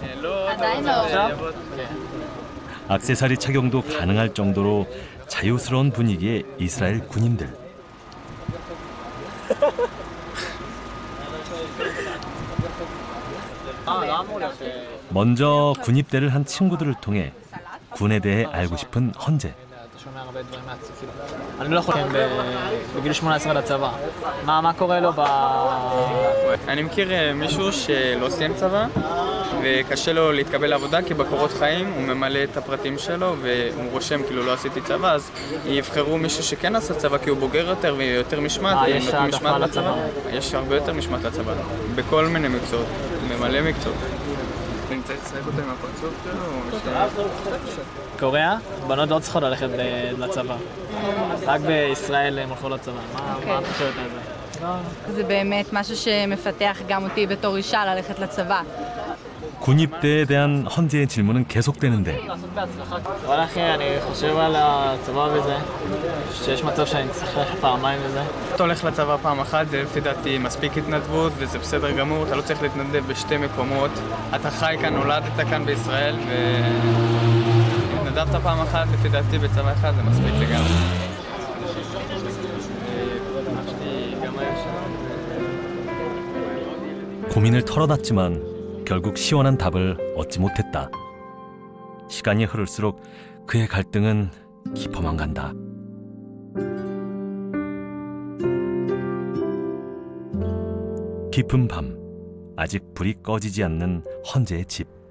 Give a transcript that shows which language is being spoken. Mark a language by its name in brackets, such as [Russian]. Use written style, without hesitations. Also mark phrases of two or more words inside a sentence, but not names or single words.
[Korean] 액세서리 착용도 가능할 정도로 자유스러운 분위기의 이스라엘 군인들. 먼저 군입대를 한 친구들을 통해 군에 대해 알고 싶은 헌재. [Hebrew] אני לא יכול בגיל 18 לצבא. מה קורה לו ב... אני מכיר מישהו שלא סיים צבא וקשה לו להתקבל לעבודה כי בקורות חיים הוא ממלא את הפרטים שלו והוא רושם כאילו לא עשיתי צבא, אז יבחרו מישהו שכן עשה צבא כי הוא בוגר יותר ויותר משמעת. יש העדפה לצבא? יש הרבה יותר משמעת לצבא, בכל מיני מקצועות, ממלא מקצועות. אני צריך לשחק אותם עם הפרצוף שלו? קוריאה, בנות לא צריכות ללכת לצבא. רק בישראל הם הולכו לצבא. מה את חושבת על זה? זה באמת משהו שמפתח גם אותי בתור אישה ללכת לצבא. [Korean] 군입대에 대한 헌재의 질문은 계속되는데 [Hebrew] אבל אחי, אני חושב על הצבא וזה, שיש מצב שאני צריך ללכת פעמיים וזה. אתה הולך לצבא פעם אחת, זה לפי דעתי מספיק התנדבות וזה בסדר גמור, אתה לא צריך להתנדב בשתי מקומות. אתה חי כאן, נולדת כאן בישראל והתנדבת פעם אחת, לפי דעתי בצבא אחד זה מספיק לגמרי. [Korean] 고민을 털어놨지만 결국 시원한 답을 얻지 못했다. 시간이 흐를수록 그의 갈등은 깊어만 간다. 깊은 밤, 아직 불이 꺼지지 않는 헌재의 집.